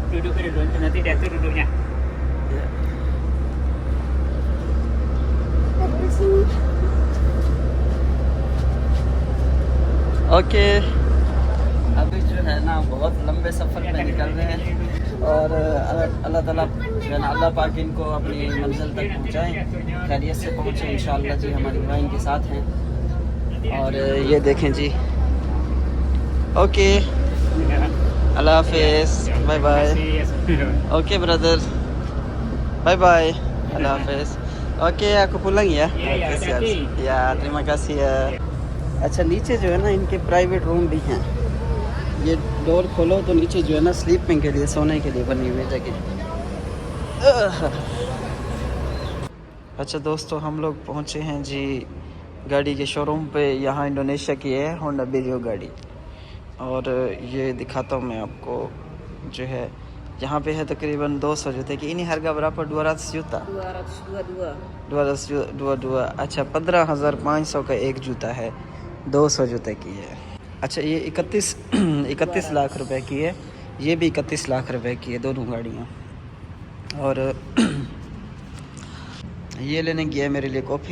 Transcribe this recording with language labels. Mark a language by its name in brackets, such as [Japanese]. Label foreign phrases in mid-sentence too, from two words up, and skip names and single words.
[Urdu] اوکے، ابھی جو ہے نا بہت لمبے سفر میں نکل رہے ہیں، اور اللہ تعالیٰ جو ہے نا اللہ پاک ان کو اپنی منزل تک پہنچائیں، خیریت سے پہنچیں انشاءاللہ جی، ہماری دعائیں کے ساتھ ہیں۔ اور یہ دیکھیں جی، اوکے، اللہ حافظ، [English] bye bye. okay brother, bye bye, [Urdu] اللہ حافظ. [Indonesian] Oke, aku pulang ya. Siap. Ya, terima kasih ya. [Urdu] اچھا، نیچے جو ہے نا ان کے [English] private room [Urdu] بھی ہیں، یہ ڈور کھولو تو نیچے جو ہے نا سلیپنگ کے لیے، سونے کے لیے بنی ہوئی جگہ۔ اچھا دوستو، ہم لوگ پہنچے ہیں جی گاڑی کے [English] showroom [Urdu] پہ، یہاں انڈونیشیا کی ہے ہونڈا بیریو گاڑی، اور یہ دکھاتا ہوں میں آپ کو، جو ہے یہاں پہ ہے تقریباً 200 جوتے کی۔ [Indonesian] ini harga berapa 200 juta 222 [Urdu] اچھا 15,500 کا ایک جوتا ہے، 200 جوتے کی ہے۔ اچھا، یہ 31 لاکھ روپے کی ہے، یہ بھی 31 لاکھ روپے کی ہے، دونوں گاڑیاں۔ اور یہ لینے گیا ہے میرے لیے کافی۔